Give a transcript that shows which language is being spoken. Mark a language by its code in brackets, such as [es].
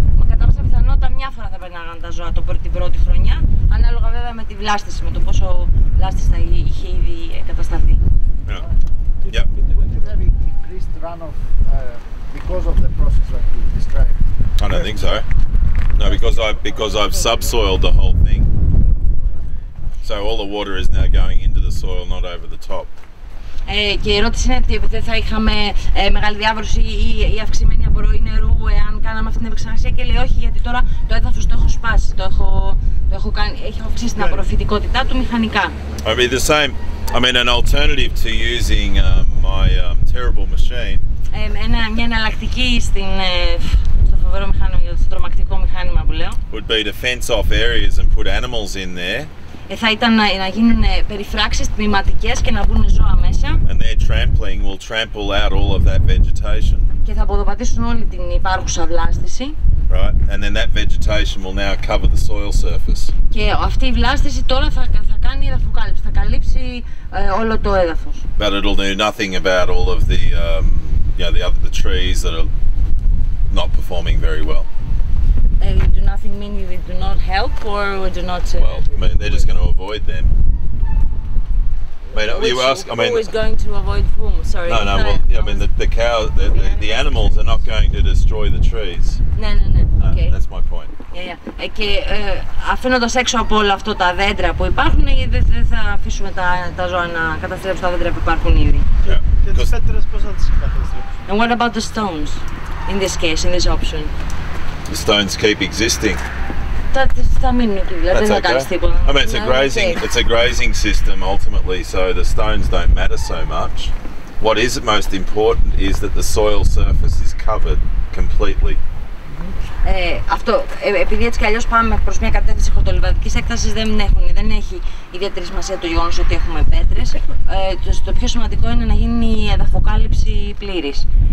[el] Κατά πάσα πιθανότητα μια φορά θα περνάγαν τα ζώα την πρώτη χρονιά, ανάλογα βέβαια με τη βλάστηση, με το πόσο βλάστηση θα είχε ήδη κατασταθεί. [en] Yeah. Increased runoff because of the process that you described? I don't think so. No, because I've subsoiled the whole thing. So all the water is now going into the soil, not over the top. [el] Και η ερώτηση είναι ότι δεν θα είχαμε μεγάλη διάβρωση ή αυξημένη απορροή νερού εάν κάναμε αυτή την επεξεργασία, και λέει όχι, γιατί τώρα το έδαφος το έχω σπάσει, έχω αυξήσει την απορροφητικότητά του μηχανικά. [en] I mean the same. I mean an alternative to using my terrible machine. [el] Μια εναλλακτική στο φοβερό μηχάνημα, στο τρομακτικό μηχάνημα που λέω, [en] would be to fence off areas and put animals in there. [el] Θα ήταν να γίνουν περιφράξεις τμηματικές και να μπουν ζώα μέσα. [en] And their trampling will trample out all of that vegetation. [el] Και θα αποδοπατήσουν όλη την υπάρχουσα βλάστηση. [en] Right, and then that vegetation will now cover the soil surface. [el] Και αυτή η βλάστηση τώρα θα κάνει εδαφοκάλυψη, θα καλύψει όλο το έδαφος. [en] But it'll do nothing about all of the, the trees that are not performing very well. Do nothing mean they do not help or do not? Well, I mean, they're just going to avoid them. I mean, you ask. I mean, who is going to avoid whom? Sorry. No. Well, I mean, the cow, the animals are not going to destroy the trees. [el] Ναι. Okay. [en] That's my point. [el] Και αφήνοντας έξω από όλο αυτό τα δέντρα που υπάρχουν, δεν θα αφήσουμε τα ζώα να καταστρέψουν τα δέντρα που υπάρχουν ήδη. Και τις πέτρες πώς θα τις καταστρέψουν? [en] And what about the stones? In this case, in this option. The stones keep existing. [el] Θα μείνουν εκεί, δηλαδή δεν θα κάνεις τίποτα. [en] I mean, it's a grazing system ultimately, so the stones don't matter so much. What is most important is that the soil surface is covered completely. [el] Αυτό, επειδή έτσι κι αλλιώς πάμε προς μια κατεύθυνση χορτολιβαδικής έκτασης, δεν έχει ιδιαίτερη σημασία το γεγονός ότι έχουμε πέτρες. Το πιο σημαντικό είναι να γίνει η εδαφοκάλυψη πλήρης.